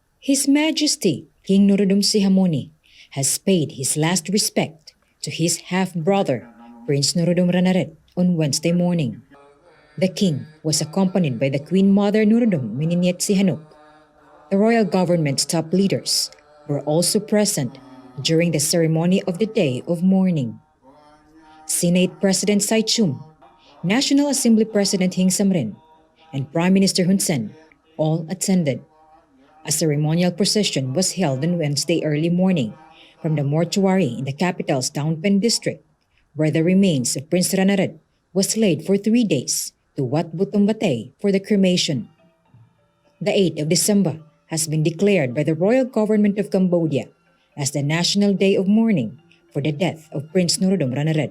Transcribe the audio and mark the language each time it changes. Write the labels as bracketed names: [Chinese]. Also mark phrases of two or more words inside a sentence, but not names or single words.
[English] His Majesty King Norodom Sihamoni has paid his last respect to his half-brother Prince Norodom Ranariddh on Wednesday morning. The king was accompanied by the Queen Mother Norodom Mininiet Sihanouk. The royal government's top leaders were also present during the ceremony of the day of mourning. Senate President Saichum, National Assembly President Heng Samrin, and Prime Minister Hun Sen all attended. A ceremonial procession was held on Wednesday early morning from the mortuary in the capital's Town Pen district, where the remains of Prince Ranariddh was laid for 3 days to Wat Butung Batay for the cremation. The 8th of December has been declared by the royal government of Cambodia as the National Day of Mourning for the death of Prince Norodom Ranariddh.